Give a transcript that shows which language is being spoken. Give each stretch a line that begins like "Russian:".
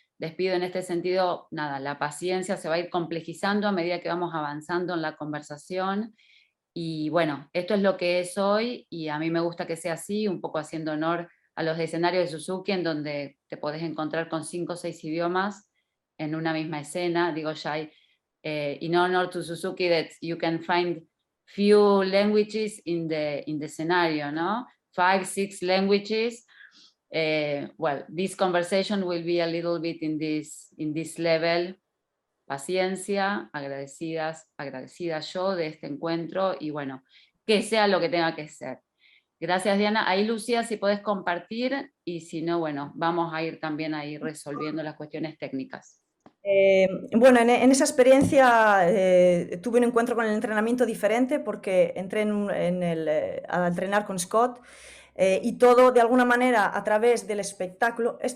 Spanish: Les pido en este sentido, nada, la paciencia se va a ir complejizando a medida que vamos avanzando en la conversación. Y bueno, esto es lo que es hoy y a mí me gusta que sea así, un poco haciendo honor a los escenarios de Suzuki, en donde te podés encontrar con 5 o 6 idiomas en una misma escena.
English: Digo, Shai, in honor to Suzuki, that you can find few languages in the scenario, ¿no? 5, 6 languages. Well, this conversation will be a little bit in this level.
Spanish: Paciencia, agradecida yo de este encuentro y bueno, que sea lo que tenga que ser. Gracias, Diana. Ahí, Lucía, si podés compartir y si no, bueno, vamos a ir también ahí resolviendo las cuestiones técnicas. Bueno, en esa experiencia tuve un encuentro con el entrenamiento diferente porque entré a entrenar con Scott y todo de alguna manera a través del espectáculo.